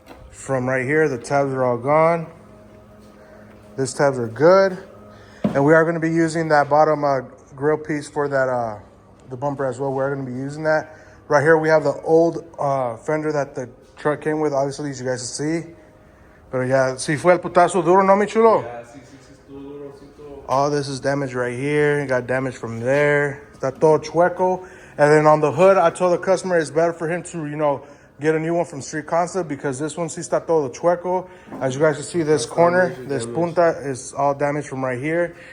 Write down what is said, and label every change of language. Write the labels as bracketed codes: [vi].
[en] From right here, the tabs are all gone. These tabs are good. And we are going to be using that bottom grill piece for that the bumper as well. We're going to be using that. Right here we have the old fender that the truck came with, obviously, as you guys can see. [es] Pero ya, si fue el putazo duro, ¿no, mi chulo? Yeah, sí, estuvo duro, sí, estuvo. [en] All this is damage right here. It got damage from there. [es] Está todo chueco. [en] And then on the hood, I told the customer it's better for him to, get a new one from Street Concept, because this one [es] sí está todo chueco. [en] As you guys can see, this corner, this punta is all damaged from right here.